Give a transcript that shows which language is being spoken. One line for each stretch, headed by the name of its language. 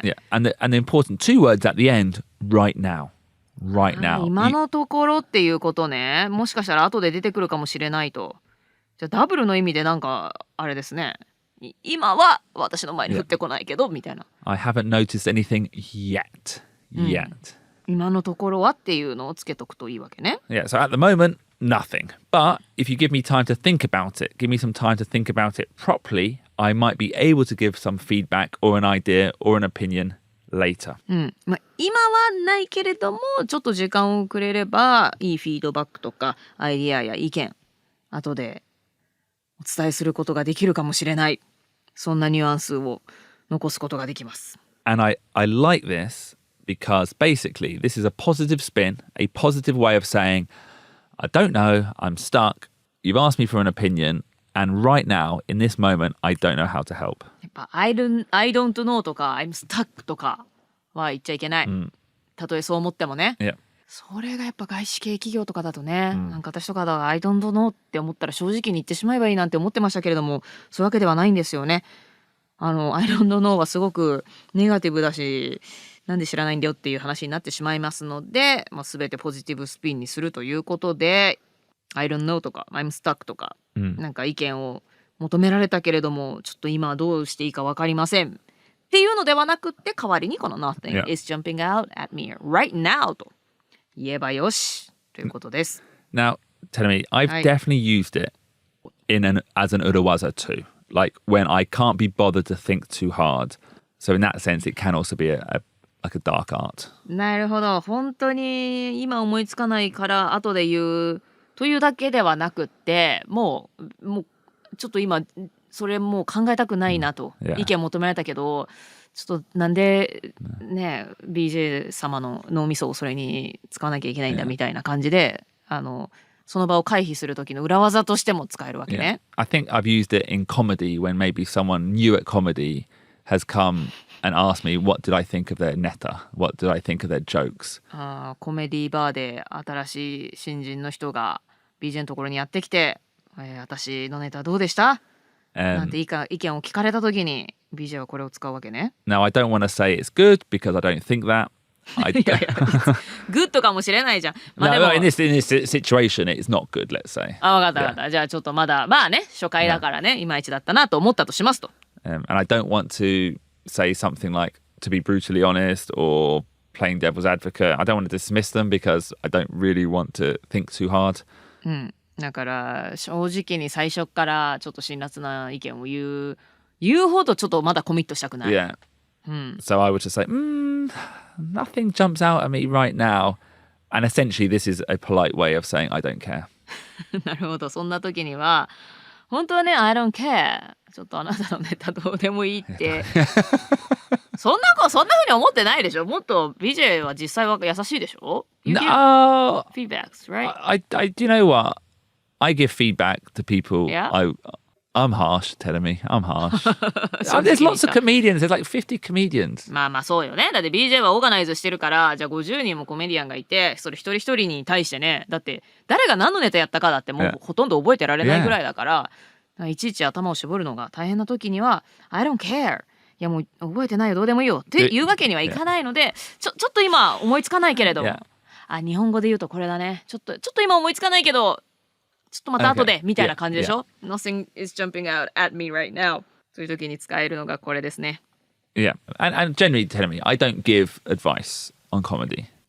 English: Yeah. And the important two words at the end, right now.Right now.
Japanese: 今のところっていうことね。もしかしたら後で出てくるかもしれないと。じゃあダブルの意味でなんかあれですね。今は私の前に降ってこないけどみたいな。
English: I haven't noticed anything yet. Yet.
Japanese: 今のところはっていうのをつけとくといいわけね。
English: Yeah, so at the moment, nothing. But if you give me time to think about it, give me some time to think about it properly, I might be able to give some feedback or an idea or an opinion.Later.
Japanese: 今はないけれどもちょっと時間をくれればいいフィードバックとかアイディアや意見後でお伝えすることができるかもしれない、そんなニュアンスを残すことができます。
English: And I like this because basically this is a positive spin, a positive way of saying I don't know, I'm stuck, you've asked me for an opinion and right now in this moment I don't know how to help.
Japanese: やっぱ
English: I don't know
Japanese: とか
English: I'm stuck
Japanese: とかは言っちゃいけない、たとえそう思ってもね、
English: Yeah.
Japanese: それがやっぱ外資系企業とかだとね、なんか私とかだ
English: I don't know
Japanese: って思ったら正直に言ってしまえばいいなんて思ってましたけれども、そういうわけではないんですよね。
English: I don't know
Japanese: はすごくネガティブだし、なんで知らないんだよっていう話になってしまいますので、全てポジティブスピンにするということで I don't know とか
English: I'm stuck
Japanese: とか、なんか意見を求められたけれどもちょっと今はどうしていいか分かりませんっていうのではなくって代わりにこの
English: Nothing is jumping out at me right now
Japanese: と言えばよしということです。
English: Now, tell me, I've definitely used it as an urawaza too. Like when I can't be bothered to think too hard. So in that sense, it can also be a like a dark art.
Japanese: なるほど。本当に今思いつかないから後で言うというだけではなくって、もうちょっと今それもう考えたくないなと、
English: Yeah.
Japanese: 意見求められたけど、ちょっとなんでね BJ 様の脳みそをそれに使わなきゃいけないんだみたいな感じで、その場を回避する時の裏技としても使えるわけ
English: Yeah.
Japanese: ね。
English: I think I've used it in comedy when maybe someone new at comedy has come and asked me, what did I think of their neta? What did I think of their jokes?
Japanese: コメディバーで新しい新人の人が BJ のところにやってきて、私のネタどうでした、なんて意見を聞かれた時に BJ はこれを使うわけね。
English: Now, I don't want to say it's good because I don't think that.
Japanese: いやいやグッドかもしれないじゃん。まあで
English: No,
Japanese: も
English: in this situation, it's not good, let's say.
Japanese: 分かった分かった。じゃあちょっとまだまあね初回だからね、いまいちだったなと思ったとしますと。
English: And I don't want to say something like, to be brutally honest or playing devil's advocate. I don't want to dismiss them because I don't really want to think too hard.
Japanese: だから正直に最初からちょっと辛辣な意見を言うほどちょっとまだコミットしたくない。
English: Yeah. So I would just say, nothing jumps out at me right now. And essentially, this is a polite way of saying I don't care.
Japanese: なるほど。そんな時には本当はね
English: I don't care
Japanese: ちょっとあなたのネタどうでもいいってそんな風に思ってないでしょ。もっと BJ は実際は優しいでしょ。
English: You give No, feedbacks, right? do you know what? I give feedback to people. Yeah? I'm harsh, telling me. I'm harsh. There's lots of comedians. There's like 50 comedians.
Japanese: まあそうよね。だって BJ はオーガナイズしてるから、じゃあ50人もコメディアンがいて、それ一人一人に対してね、だって誰が何のネタやったかだってもうほとんど覚えてられないぐらいだから、いちいち頭を絞るのが大変な時には
English: I don't care。
Japanese: いやもう覚えてないよどうでもいいよっていうわけにはいかないので、ちょっと今思いつかないけれども、日本語で言うとこれだね。ちょっと今思いつかないけど。ちょっとまた後でみたいな感じでしょ、
English: Nothing is jumping out at me right now
Japanese: そういう時に使えるのがこれですね。
English: Yeah. And generally telling me, I don't give advice on comedy.